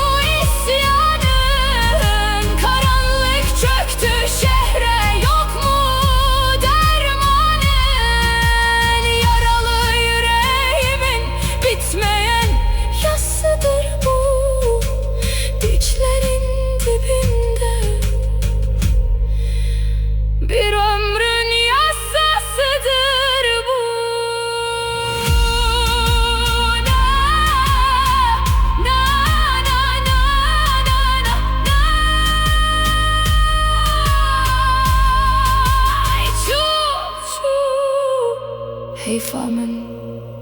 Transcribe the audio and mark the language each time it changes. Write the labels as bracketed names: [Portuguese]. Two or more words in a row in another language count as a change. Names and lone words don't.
[Turkish] isyanın Karanlık çöktü şehre yok mu dermanın Yaralı yüreğimin bitmeyen yasıdır bu Dicle'nin dibinde bir ömrün yasasıdır bu Na na na na na na Ay, [Kurdish] çu çu Heyfa min